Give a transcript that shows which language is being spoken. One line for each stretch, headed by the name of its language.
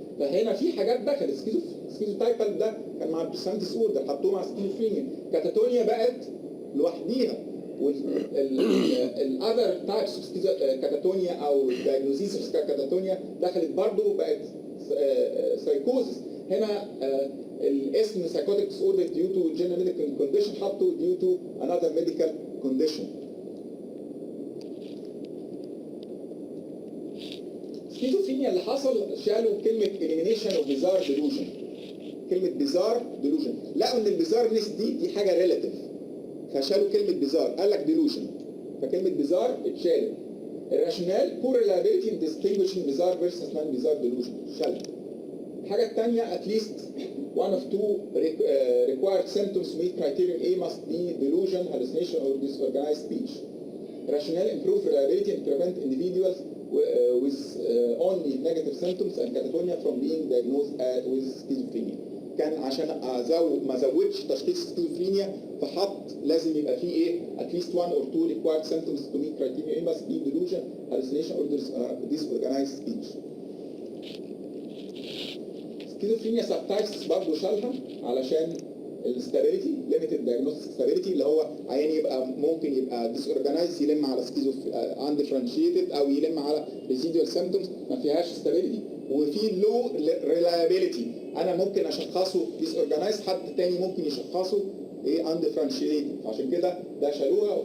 Arabic: فهنا في حاجات دخلت سكيزوتايبال ده كان مع البيرسوناليتي ديسوردر، حطوه مع سكيزوفرينيا. كاتاتونيا بقت لوحديها، والاذر تايبس اوف كاتاتونيا او دايجنوزيس اوف كاتاتونيا دخلت برضه بقت سايكوزس. هنا الاسم
English: psychotic disorder due to general medical condition
Arabic: حطوا
English: due to another medical condition.
Arabic: سكيزوفرينيا اللي حصل شالوا كلمة
English: elimination of bizarre delusion.
Arabic: كلمة bizarre delusion لقوا ان البيزارنس دي حاجة relative، فشالوا كلمة bizarre، قال لك delusion، فكلمة bizarre اتشالت. الراشونال
English: poor reliability in distinguishing bizarre versus non-bizarre delusion
Arabic: شالت. الحاجة الثانية
English: at least one of two required symptoms meet criterion A must be delusion, hallucination or disorganized speech. Rationale improve reliability and prevent individuals with only negative symptoms and catatonia from being diagnosed with schizophrenia.
Arabic: كان عشان ما زودش تشخيص سكيزوفرينيا فحط لازم يبقى فيه ايه
English: at least one or two required symptoms to meet criteria A must be delusion, hallucination or disorganized speech.
Arabic: سكيزوفرينيا subtypes برضه شالها علشان الستابيليتي ليميتد دايجنوستيك ستابيليتي، اللي هو عيان يبقى ممكن يبقى ديسورجنايز يلم على اندفرنشيتد او يلم على ريزيدوال سيمبتومز ما فيهاش ستابيليتي. وفي لو ريلايبيليتي، انا ممكن اشخصه ديسورجنايز، حد تاني ممكن يشخصه ايه اندفرنشيتد، عشان كده ده شالوها.